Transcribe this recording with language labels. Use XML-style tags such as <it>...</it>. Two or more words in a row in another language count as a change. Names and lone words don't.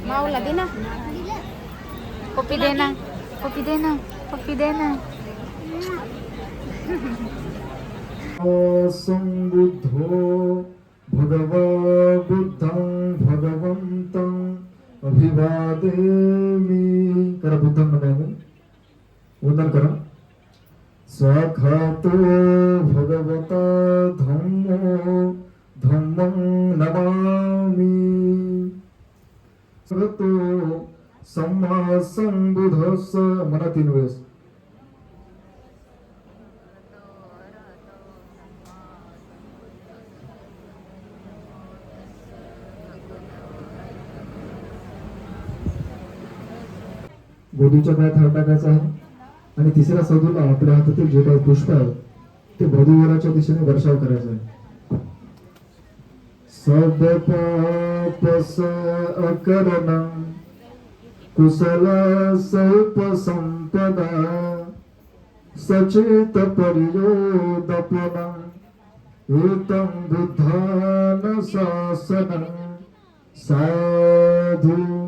<mr>माऊला दे ना. पप्पी दे ना. पप्पी दे ना. पप्पी दे ना.</mr> <pi>संबुद्धो भगवा बुद्धं भगवन्तं अभिवादेमि. करा बुद्धं नमामि.</pi> <mr>वंदन करा.</mr> <pi>स्वाखातो भगवता धम्मो धम्मं नमामि. सगतो सम्मा संबुद्धस्स.</pi> <mr>म्हणा 3 वेळेस. वधूच्या पायात हात टाकायचा आहे आणि तिसऱ्या साधूला आपल्या हातातील जे काही पुष्प आहे ते वधूवराच्या दिशेने वर्षाव करायचा आहे.</mr> <pi>सब पापस अकरणं कुशल सौप संपदा सचेत परियोदपनं एतं बुद्धान शासनं साधु.</pi>